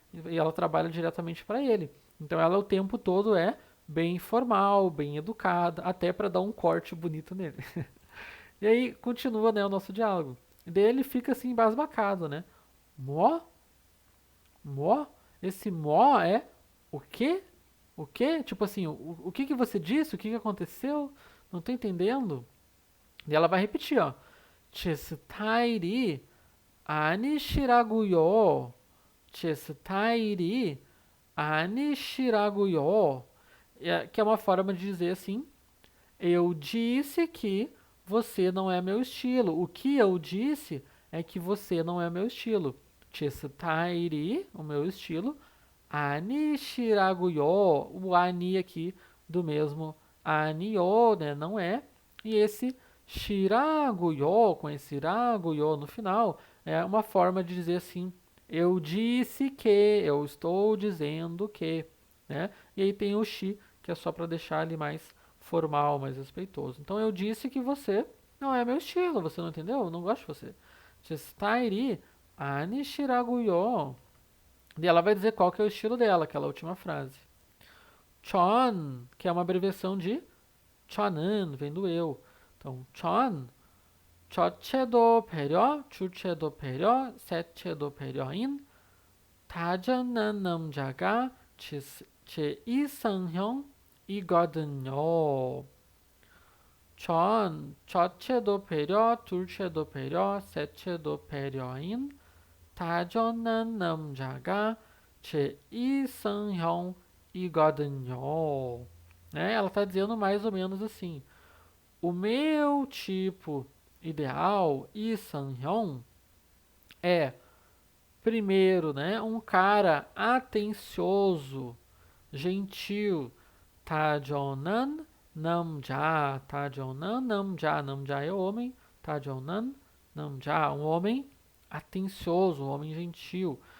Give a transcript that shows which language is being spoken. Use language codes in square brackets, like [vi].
[pt] E ela trabalha diretamente para ele. Então, ela o tempo todo é bem formal, bem educada, até para dar um corte bonito nele. E aí continua, né, o nosso diálogo. E daí ele fica assim embasbacado, né? Mó? Mó? Esse mó é o quê? O quê? Tipo assim, o que que você disse? O que que aconteceu? Não tô entendendo. E ela vai repetir, ó. [ko] 제 스타일이 아니시라고요. 제 스타일이 아니시라고요. [pt] Que é uma forma de dizer assim, eu disse que você não é meu estilo. O que eu disse é que você não é meu estilo. [ko] 제 스타일이, [pt] o meu estilo, [ko] 아니시라고요. [pt] O ani aqui do mesmo 아니요, né? Não é. E esse shiragoyo, com esse iragoyo no final, é uma forma de dizer assim, eu disse que, eu estou dizendo que, né? E aí tem o shi, que é só para deixar ele mais formal, mais respeitoso. Então eu disse que você não é meu estilo, você não entendeu? Eu não gosto de você. Testairi ani shiraguyo. E ela vai dizer qual que é o estilo dela, aquela última frase. Chon, que é uma abreviação de chonan, vem do eu. Então, chon, [ko] 첫째도 배려, 둘째도 배려, 셋째도 배려인 다정한 남자가 제 이상형이거든요. 전 첫째도 배려, 둘째도 배려, 셋째도 배려인 다정한 남자가 제 이상형이거든요. [pt] Né? Ela está dizendo mais ou menos assim: o meu tipo ideal, isanhyong, é primeiro, né, um cara atencioso, gentil, tajonan namja, tajonan namja, namja é homem, tajonan namja, um homem atencioso, um homem gentil.